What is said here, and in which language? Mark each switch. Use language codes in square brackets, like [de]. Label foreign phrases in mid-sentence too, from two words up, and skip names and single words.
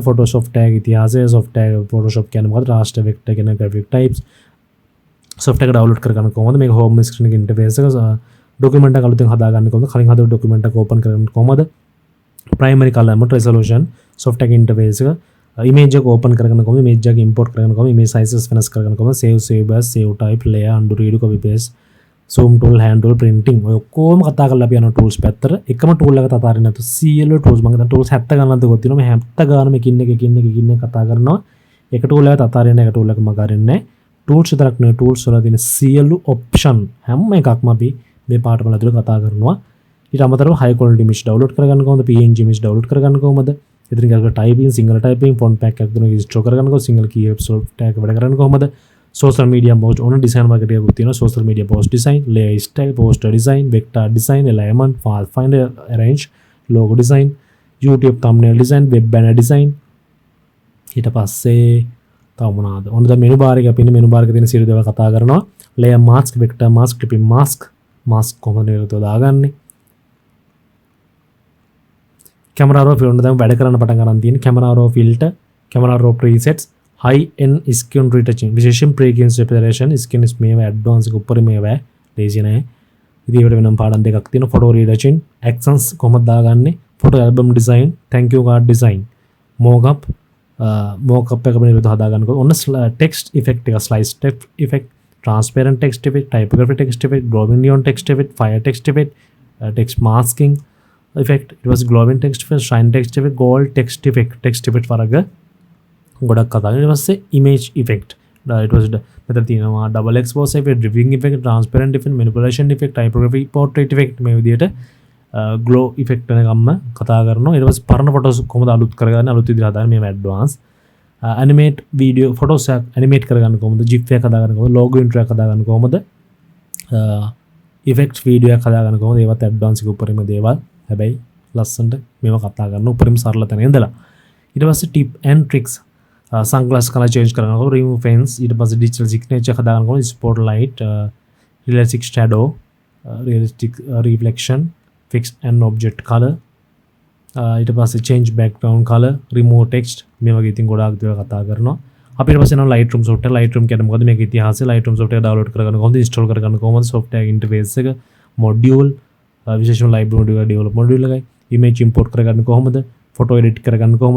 [si] Photoshop tag ඉතිහාසය, software Photoshop කියන්නේ මොකද්ද? [en] raster vector [si] කියන [en] graphic types. [si] software එක download කරගන්න කොහොමද? මේක [en] home screen [si] එක interface එක document එක අලුතෙන් හදාගන්න කොහොමද? කලින් හදපු document එක open කරගන්න කොහොමද? [en] primary color resolution, software interface [si] එක image එක open කරගන්න කොහොමද? image එක import කරගන්න කොහොමද? [en] image sizes [si] වෙනස් කරගන්න කොහොමද? [en] save as, save type, layer, undo, redo, copy paste, zoom tool, hand tool, printing [si] ඔය ඔක්කොම කතා කරලා අපි යන tools පැත්තට එකම tool එක තතාරින්න නැතු සියලු tools මම දැන් tools 70 ගණනක් දෙකක් තියෙනවා. මේ 70 ගානම එකින් එක කතා කරනවා. එක tool එකක් තතාරින්න එක tool එකක් මග අරින්නේ. tools විතරක් නෙවෙයි tools වල තියෙන සියලු option හැම එකක්ම අපි මේ පාඩම ඇතුළේ කතා කරනවා. ඊට අමතරව [en] high quality image download [si] කරගන්න කොහොමද? [en] PNG image download [si] කරගන්න කොහොමද? ඉතින් ඒක [en] typing, single typing, font pack [si] එකක් දෙනවා install කරගන්න කොහොමද? [en] single key software [si] එක වැඩ කරන්න කොහොමද? [en] social media post [si] ඕන [en] design market [si] එකක් තියෙනවා. [en] social media post design, layer style, poster design, vector design, alignment, pathfinder arrange, logo design, YouTube thumbnail design, web banner design. [si] ඊට පස්සේ තව මොනවාද? ඔන්න දැන් [en] menu bar [si] එකේ අපි ඉන්නේ [en] menu bar [si] එකේ තියෙන සියලු දේවල් කතා කරනවා. [en] layer mask, vector mask, clipping mask [si] කොහොමද මේක දාගන්නේ? [en] camera raw filter [si] දැන් වැඩ කරන්න පටන් ගන්න තියෙන [en] camera raw filter, camera raw presets, high end skin retouching [si] විශේෂයෙන් [en] pre-gain separation skin is [si] මේවා advanced එක උඩරි මේවා ලේසි නෑ. ඉතින් ඒකට වෙනම පාඩම් දෙකක් තියෙනවා. [en] photo retouching, accents [si] කොහොමද දාගන්නේ, [en] photo album design, thank you card design, mockup [si] එක වෙනම හදාගන්නකොට ඔන්න [en] text effect [si] එක, [en] slice text effect, transparent text effect, typography text effect, glowing neon text effect, fire text effect, text masking effect, it was glowing text effect, shine text effect, gold text effect [si] වරග ගොඩක් කතා කරලා ඊට පස්සේ [en] image effect it was [si] මෙතන තියෙනවා [en] double expose effect, dripping effect, transparent effect, manipulation effect, typography portrait effect [si] මේ විදිහට [en] glow effect [si] එකක්ම කතා කරනවා. ඊට පස්සේ පරණ photos කොහොමද අලුත් කරගන්නේ, අලුත් විදිහට හදාගන්නේ මේ [en] advance animate video photos [si] එක animate කරගන්න කොහොමද, gif එක හදාගන්න කොහොමද, [en] logo intro [si] එක හදාගන්න කොහොමද, [en] effects video [si] එක හදාගන්න කොහොමද, ඒවත් advance එක උඩරිම දේවල්. හැබැයි ලස්සනට මේවා කතා කරන උඩරිම සරල තැන ඉඳලා ඊට පස්සේ [en] tip and tricks sunglass color change [si] කරනකොට [en] remove fence, [si] ඊට පස්සේ [en] digital signature [si] හදාගන්නකොට [en] spotlight, realistic shadow, realistic reflection, fixed and object color, [si] ඊට පස්සේ [en] change background color, remove text [si] මේ වගේ ඉතින් ගොඩාක් දේවල් කතා කරනවා. අපිට පස්සේ යනවා Lightroom software. Lightroom කියන්නේ මොකද? මේක ඉතිහාසය. Lightroom [en] software download [si] කරගන්න කොහොමද? install කරගන්න කොහොමද? [en] software interface [si] එක, module, විශේෂම [en] library module, develop module [si] එකයි. [en] image import [si] කරගන්න කොහොමද? [en] photo edit [si] කරගන්න කොහොමද?